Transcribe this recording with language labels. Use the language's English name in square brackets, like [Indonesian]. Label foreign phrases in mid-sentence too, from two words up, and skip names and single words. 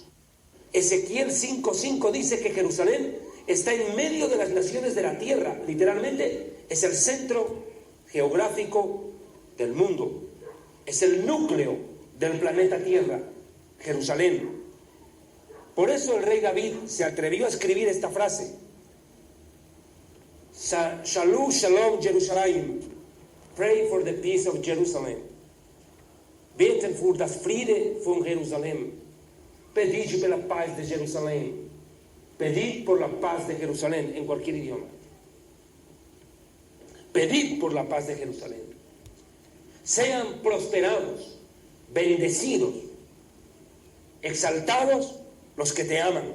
[Spanish] Ezequiel 5:5 dice que Jerusalén está en medio de las naciones de la tierra. Literalmente es el centro geográfico del mundo, es el núcleo del planeta Tierra, Jerusalén. Por eso el rey David se atrevió a escribir esta frase: [Hebrew] Shalom, Shalom, Jerusalem. [English] Pray for the peace of Jerusalem. [German] Beten voor das Friede von Jerusalem. [Spanish] Pedid por la paz de Jerusalén. Pedid por la paz de Jerusalén, en cualquier idioma. Pedid por la paz de Jerusalén. Sean prosperados, bendecidos, exaltados los que te aman.